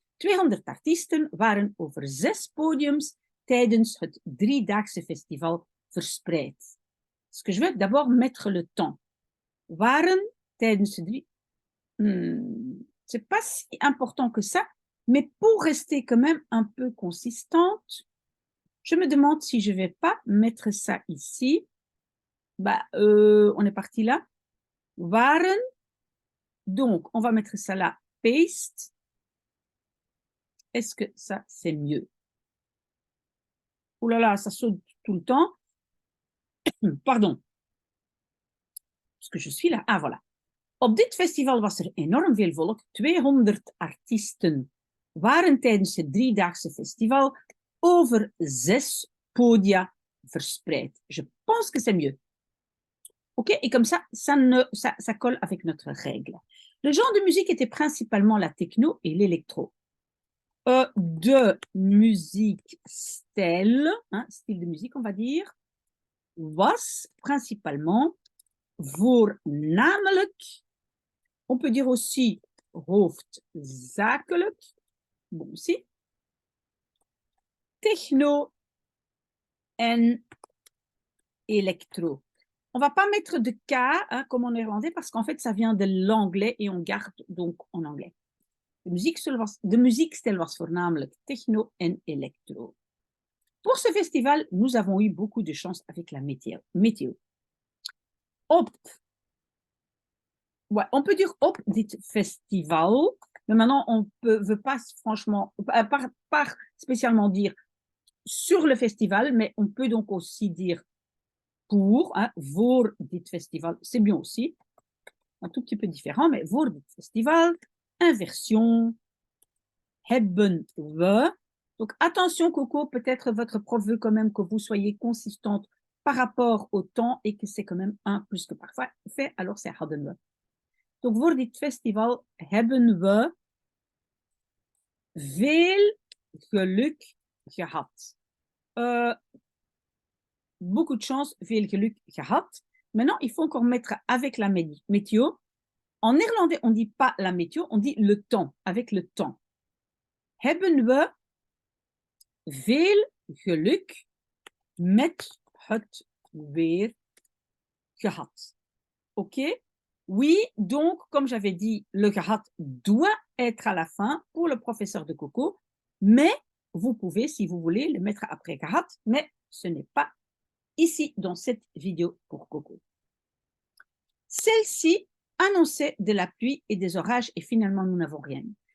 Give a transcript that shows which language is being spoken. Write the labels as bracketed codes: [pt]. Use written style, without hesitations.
[nl] 200 artiesten waren over 6 podiums tijdens het 3-daagse festival verspreid. [fr] Ce que je vais d'abord mettre le temps. [nl] Waren tijdens de 3. [fr] C'est pas si important que ça, mais pour rester quand même un peu consistante, je me demande si je vais pas mettre ça ici. Bah, on est parti là. [nl] Waren. [fr] Donc, on va mettre ça là. Paste. Est-ce que ça, c'est mieux? Ouh là là, ça saute tout le temps. Pardon. Parce que je suis là. Ah, voilà. [nl] Op dit festival was enorm veel volk. 200 artiesten waren tijdens het 3-daagse festival over 6 podia verspreid. [fr] Je pense que c'est mieux. Ok, et comme ça, ça colle avec notre règle. Le genre de musique était principalement la techno et l'électro. De musique stijl, hein, style de musique, on va dire, was principalement voornamelijk, on peut dire aussi hoofdzakelijk, bon aussi, techno en électro. On ne va pas mettre de K, hein, comme en néerlandais, parce qu'en fait, ça vient de l'anglais et on garde donc en anglais. [nl] De muziekstijl was voornamelijk techno en électro. [fr] Pour ce festival, nous avons eu beaucoup de chance avec la météo. Ouais, on peut dire [nl] op dit festival, [fr] mais maintenant on ne veut pas franchement, pas spécialement dire sur le festival, mais on peut donc aussi dire pour, hein, [nl] voor dit festival, [fr] c'est bien aussi, un tout petit peu différent, mais [nl] voor dit festival, inversion, hebben we. [fr] Donc attention Coco, peut-être votre prof veut quand même que vous soyez consistante par rapport au temps et que c'est quand même un plus que parfois fait, alors c'est [nl] hadden we. Donc voor dit festival hebben we veel geluk gehad. [fr] Beaucoup de chance, [nl] veel geluk gehad. [fr] Maintenant, il faut encore mettre avec la météo. En néerlandais, on ne dit pas la météo, on dit le temps, avec le temps. [nl] Hebben we veel geluk met het weer gehad. [fr] OK? Oui, donc, comme j'avais dit, le gehad doit être à la fin pour le professeur de Coco, mais vous pouvez, si vous voulez, le mettre après gehad, mais ce n'est pas ici dans cette vidéo pour Coco. Celle-ci annonçait de la pluie et des orages et finalement, nous n'avons rien eu.